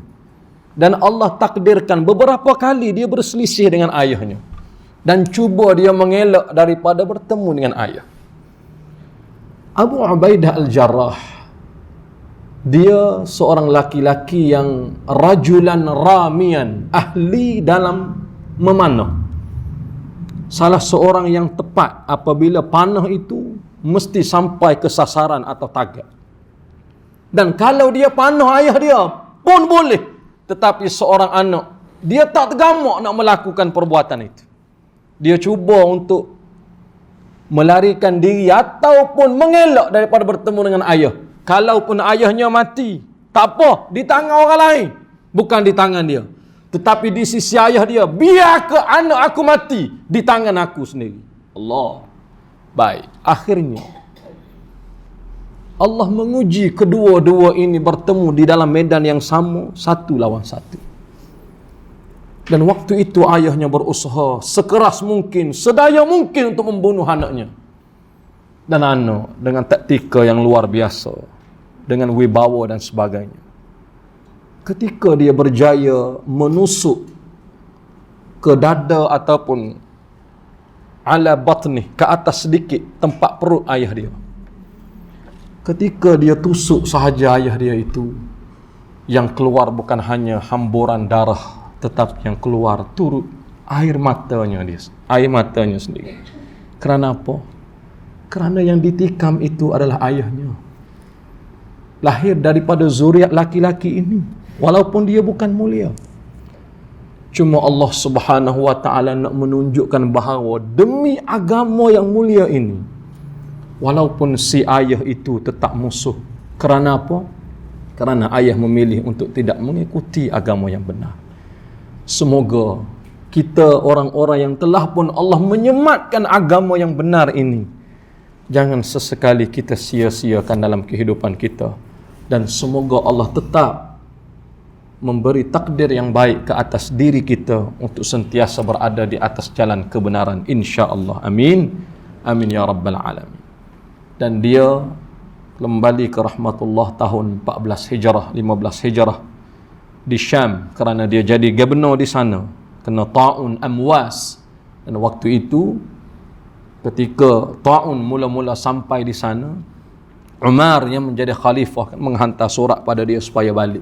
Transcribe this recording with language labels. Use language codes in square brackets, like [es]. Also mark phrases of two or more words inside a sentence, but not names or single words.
[ms] Dan Allah takdirkan beberapa kali dia berselisih dengan ayahnya. Dan cuba dia mengelak daripada bertemu dengan ayah. Abu Ubaidah Al-Jarrah, dia seorang laki-laki yang [ar] rajulan ramian, [ms] ahli dalam memanah. Salah seorang yang tepat apabila panah itu mesti sampai ke sasaran atau target. Dan kalau dia panah ayah dia pun boleh, tetapi seorang anak, dia tak tergamak nak melakukan perbuatan itu. Dia cuba untuk melarikan diri ataupun mengelak daripada bertemu dengan ayah. Kalaupun ayahnya mati, tak apa, di tangan orang lain, bukan di tangan dia. Tetapi di sisi ayah dia, biar ke anak aku mati di tangan aku sendiri. Allah. Baik, akhirnya Allah menguji kedua-dua ini bertemu di dalam medan yang sama, satu lawan satu. Dan waktu itu ayahnya berusaha sekeras mungkin, sedaya mungkin untuk membunuh anaknya. Dan anak dengan taktika yang luar biasa, dengan wibawa dan sebagainya, ketika dia berjaya menusuk ke dada ataupun [ar] ala batni, [ms] ke atas sedikit tempat perut ayah dia, ketika dia tusuk sahaja ayah dia itu, yang keluar bukan hanya hamburan darah, tetapi yang keluar turut air matanya dia, air matanya sendiri. Kerana apa? Kerana yang ditikam itu adalah ayahnya, lahir daripada zuriat laki-laki ini, walaupun dia bukan mulia. Cuma Allah Subhanahu wa ta'ala nak menunjukkan bahawa demi agama yang mulia ini, walaupun si ayah itu tetap musuh. Kerana apa? Kerana ayah memilih untuk tidak mengikuti agama yang benar. Semoga kita orang-orang yang telah pun Allah menyematkan agama yang benar ini, jangan sesekali kita sia-siakan dalam kehidupan kita. Dan semoga Allah tetap memberi takdir yang baik ke atas diri kita untuk sentiasa berada di atas jalan kebenaran, [ar] insya-Allah. Amin. Amin ya rabbal alamin. [ms] Dan dia kembali ke rahmatullah tahun 14 Hijrah, 15 Hijrah di Syam, kerana dia jadi gubernur di sana kena ta'un amwas. Dan waktu itu ketika ta'un mula-mula sampai di sana, Umar yang menjadi khalifah menghantar surat pada dia supaya balik.